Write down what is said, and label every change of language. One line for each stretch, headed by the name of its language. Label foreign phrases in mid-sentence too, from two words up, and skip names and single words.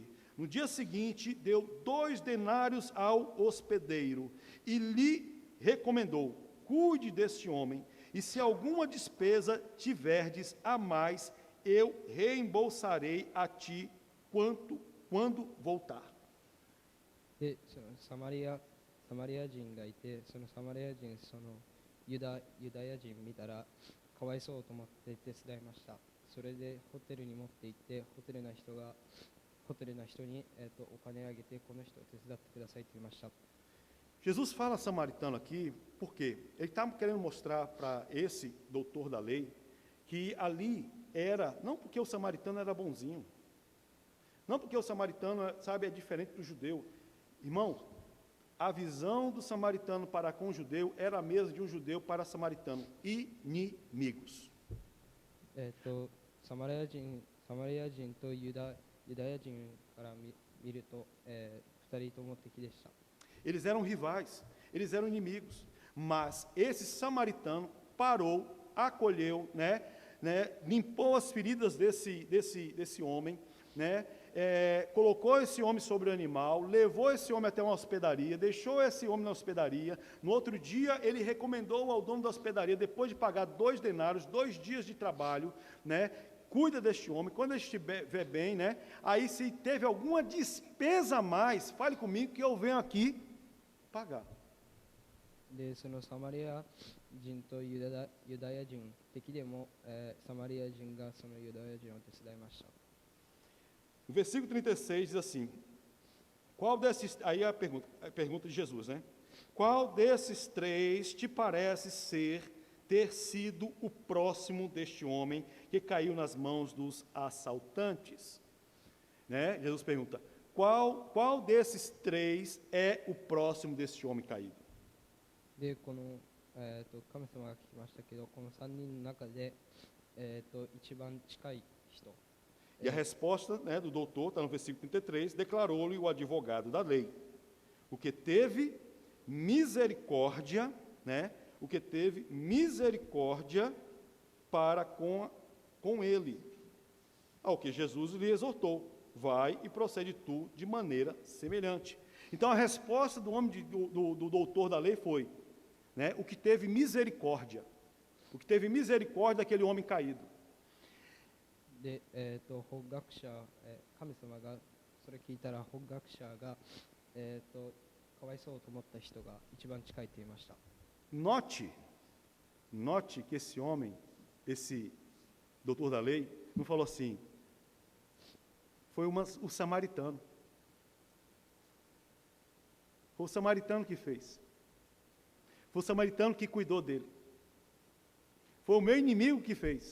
Portuguese: No dia seguinte, deu 2 denários ao hospedeiro e lhe recomendou: cuide deste homem, e se alguma despesa tiverdes a mais, eu reembolsarei a ti quando voltar.
Japanese: で、そのサマリア人がいて、そのサマリア人、そのユダヤ人見たら、かわいそうと思って手伝いました。それでホテルに持って行って、ホテルの人に、お金あげて、この人を手伝ってくださいと言いました。
Portuguese: Jesus fala samaritano aqui, por quê? Ele está querendo mostrar para esse doutor da lei que ali era, não porque o samaritano era bonzinho, não porque o samaritano, sabe, é diferente do judeu. Irmãos, a visão do samaritano para com o judeu era a mesma de um judeu para samaritano, inimigos.
Japanese: サマリア人とユダヤ人から見ると、2人とも敵でした。
Portuguese: Eles eram rivais, eles eram inimigos, mas esse samaritano parou, acolheu, limpou as feridas desse homem, colocou esse homem sobre o animal, levou esse homem até uma hospedaria, deixou esse homem na hospedaria. No outro dia, ele recomendou ao dono da hospedaria, depois de pagar 2 denários, 2 dias de trabalho, cuida deste homem, quando ele estiver bem, né? Aí se teve alguma despesa a mais, fale comigo que eu venho aqui pagar.
Japanese: でそのサマリア人とユダヤ人敵でも、サマリア人がそのユダヤ人を手伝いました。
Portuguese: O versículo 36 diz assim, qual desses, aí a pergunta de Jesus, né? Qual desses três te parece ter sido o próximo deste homem que caiu nas mãos dos assaltantes? Né? Jesus pergunta, qual desses três é o próximo deste homem caído?
Japanese: でこの、神様が聞きましたけど、この3人の中で、一番近い人。
Portuguese: E a resposta, né, do doutor, está no versículo 33, declarou-lhe o advogado da lei, o que teve misericórdia, né, o que teve misericórdia para com ele. Ao que Jesus lhe exortou, vai e procede tu de maneira semelhante. Então a resposta do homem, do doutor da lei foi, né, o que teve misericórdia daquele homem caído.
Japanese: で、法学者、神様がそれ聞いたら法学者が、かわいそうと思った人が一番近いと言いました。
Portuguese: Note que esse homem, esse doutor da lei, não falou assim, foi o samaritano. Foi o samaritano que fez. Foi o samaritano que cuidou dele. Foi o meu inimigo que fez.